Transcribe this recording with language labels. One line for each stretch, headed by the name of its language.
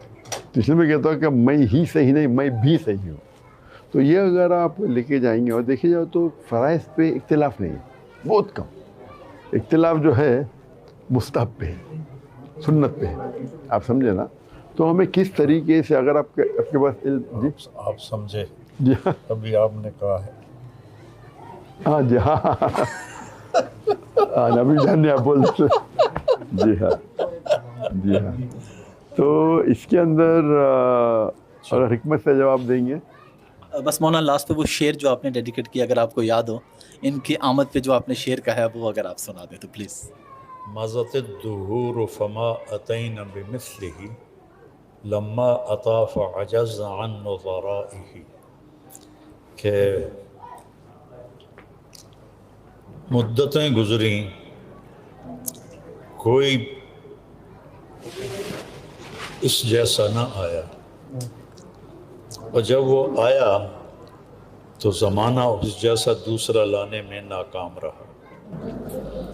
Urdu: تو اس لیے میں کہتا ہوں کہ میں ہی صحیح نہیں، میں بھی صحیح ہوں. تو یہ اگر آپ لے کے جائیں گے، اور دیکھے جاؤ تو فرائض پہ اختلاف نہیں ہے، بہت کم. اختلاف جو ہے مستحب پہ ہے، سنت پہ ہے، آپ سمجھے نا. تو ہمیں کس طریقے سے، اگر آپ کے پاس علم، جی آپ سمجھے، جی ہاں ابھی آپ نے کہا ہے. ہاں جی ہاں ہاں نبی جان نے آپ بولتے، جی ہاں جی ہاں. تو اس کے اندر اگر حکمت سے جواب دیں گے. بس مولانا لاسٹ پہ وہ شعر جو آپ نے ڈیڈیکیٹ کیا اگر آپ کو یاد ہو، ان کی آمد پہ جو آپ نے شعر کہا ہے وہ اگر آپ سنا دیں تو پلیز.
Arabic: مضت الدہور فما اتینا بمثلہ لما اتا فعجز عن نظرائہ،
Urdu: کہ مدتیں گزریں، کوئی اس جیسا نہ آیا، اور جب وہ آیا تو زمانہ اس جیسا دوسرا لانے میں ناکام رہا.